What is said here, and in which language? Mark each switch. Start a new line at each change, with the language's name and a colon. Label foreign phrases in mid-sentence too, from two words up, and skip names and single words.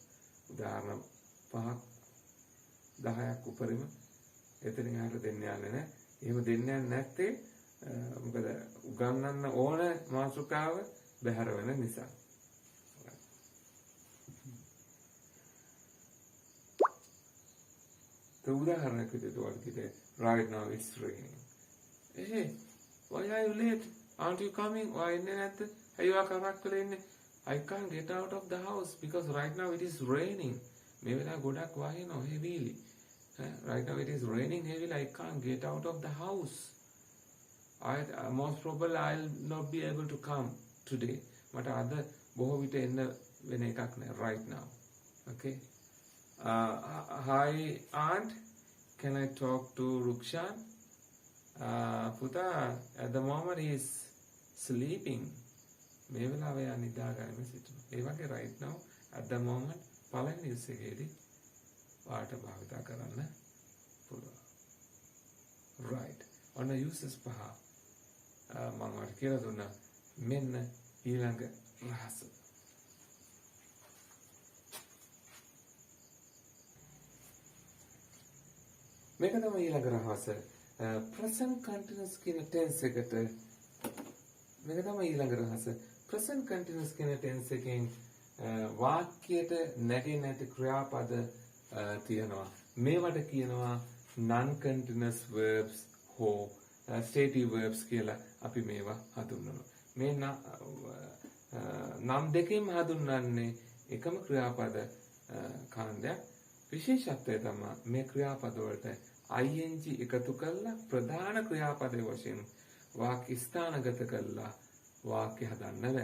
Sinhala: උදාහරණ 5ක් 10ක් උපරිම එතනින් එහාට දෙන්න යන්නේ නැහැ. එහෙම දෙන්න යන්නේ නැත්තේ මොකද උගන්වන්න ඕන මාතෘකාව බැහැර වෙන නිසා. උදාහරණයක් විදිහට වගේ
English: right now it's raining. Hey, why are you late? Aren't you coming? Why
Sinhala: ඉන්නේ නැද්ද? අයියෝ කරක් වෙලා ඉන්නේ.
English: I can't get out of the house because right now it is raining.
Sinhala: මේ වෙලාව ගොඩක් වහිනවා heavily.
English: Right now it is raining heavily. I can't get out of the house. Most probably I'll not be able to come today.
Sinhala: මට අද බොහෝ විට එන්න වෙන එකක් නෑ
English: right now.
Sinhala: Okay.
English: Hi aunt, can I talk to Rukshan? Puta, at the moment he is sleeping.
Sinhala: මේ වෙලාවේ යා නිදාගන්න සිටිනවා. ඒ වගේ
English: right now at the moment
Sinhala: පළවෙනි use එකේදී වාට භාවිත කරන්න පුළුවන්. Right. ඔන්න uses පහ මම ඔයාලට කියලා දුන්නා. මෙන්න ඊළඟ රහස. මේක තමයි ඊළඟ රහස.
English: present continuous
Sinhala: කියන tense එකට මේක තමයි ඊළඟ රහස.
English: present continuous
Sinhala: කියන tense එකෙන් වාක්‍යයට නැගෙන්නේ නැති ක්‍රියාපද තියෙනවා. මේවට කියනවා
English: non continuous verbs
Sinhala: හෝ
English: stative verbs
Sinhala: කියලා අපි මේවා හඳුන්වනවා. මේ නම් දෙකෙන්ම හඳුන්වන්නේ එකම ක්‍රියාපද කාණ්ඩයක්. විශේෂත්වය තමයි මේ ක්‍රියාපද වලට ing එකතු කරලා ප්‍රධාන ක්‍රියාපදයේ වශයෙන් වාක්‍ය ස්ථානගත කරලා වාක්‍ය හදන්න බෑ.